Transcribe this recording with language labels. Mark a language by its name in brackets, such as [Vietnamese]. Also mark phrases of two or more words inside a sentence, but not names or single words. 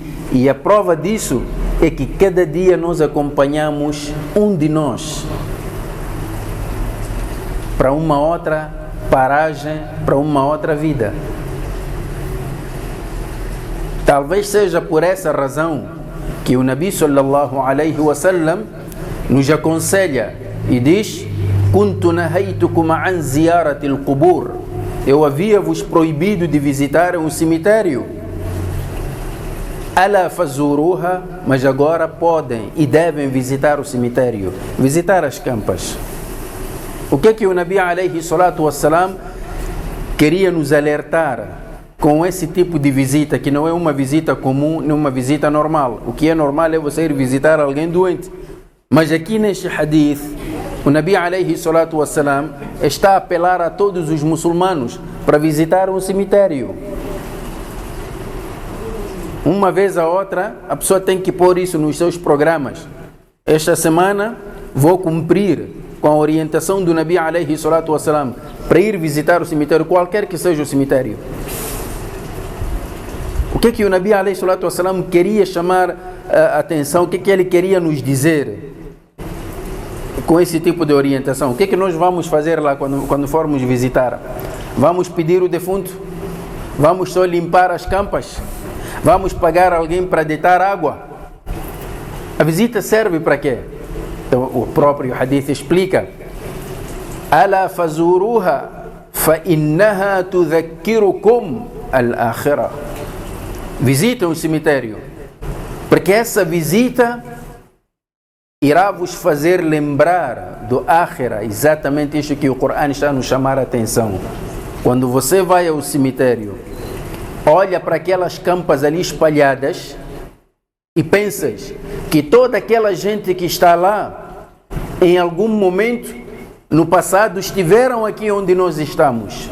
[Portuguese] E a prova disso é que cada dia nós acompanhamos um de nós para uma outra paragem, para uma outra vida. Talvez seja por essa razão que o Nabi [Arabic] صلى الله عليه وسلم [Portuguese] nos aconselha e diz: [Arabic] "كنت نهيتكم عن زيارة القبور." [Portuguese] Eu havia-vos proibido de visitar um cemitério. [Arabic] ألا فزوروها, [Portuguese] mas agora podem e devem visitar o cemitério, visitar as campas. O que o Nabi [Arabic] عليه الصلاة والسلام [Portuguese] queria nos alertar com esse tipo de visita, que não é uma visita comum, nem uma visita normal. O que é normal é você ir visitar alguém doente. Mas aqui neste hadith, o Nabi [Arabic] عليه الصلاة والسلام [Portuguese] está a apelar a todos os muçulmanos para visitar um cemitério. Uma vez a outra, a pessoa tem que pôr isso nos seus programas. Esta semana vou cumprir com a orientação do Nabi [Arabic] عليه الصلاة والسلام [Portuguese] para ir visitar o cemitério, qualquer que seja o cemitério. O que o Nabi [Arabic] عليه الصلاة والسلام [Portuguese] queria chamar a atenção? O que ele queria nos dizer com esse tipo de orientação? O que nós vamos fazer lá quando formos visitar? Vamos pedir o defunto? Vamos só limpar as campas? Vamos pagar alguém para deitar água? A visita serve para quê? Então, o próprio hadith explica: [Arabic] "ألا فزوروها فإنها تذكركم الآخرة." [Portuguese] Visitem o cemitério, porque essa visita irá vos fazer lembrar do Akhira, exatamente isso que o Corão está a nos chamar a atenção. Quando você vai ao cemitério, olha para aquelas campas ali espalhadas e pensas que toda aquela gente que está lá, em algum momento no passado estiveram aqui onde nós estamos.